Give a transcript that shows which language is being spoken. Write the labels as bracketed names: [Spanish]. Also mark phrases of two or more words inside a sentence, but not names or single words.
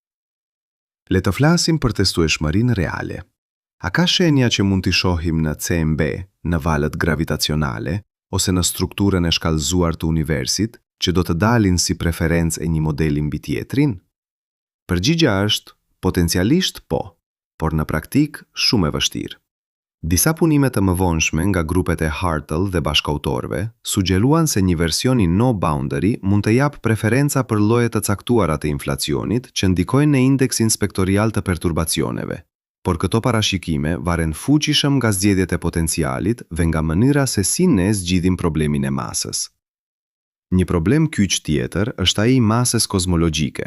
[Albanian] Le të flasim për testueshmërinë reale. A ka shenja që mund t'i shohim në CMB, në valët gravitacionale, ose në strukturën e shkallëzuar të universit, që do të dalin si preferencë e një modeli mbi tjetrin? Përgjigja është potencialisht po, por në praktik shumë e vështirë. Disa punime të mëvonshme nga grupet e Hartle dhe bashkautorëve sugjeruan se një version i [English] no boundary [Albanian] mund të jap preferenca për lloje të caktuara të inflacionit që ndikojnë në indeksin spektorial të perturbacioneve, por këto parashikime varen fuqishëm nga zgjedhjet e potencialit dhe nga mënyra se si ne zgjidhim problemin e masës. Një problem kyç tjetër është ai i masës kozmologjike.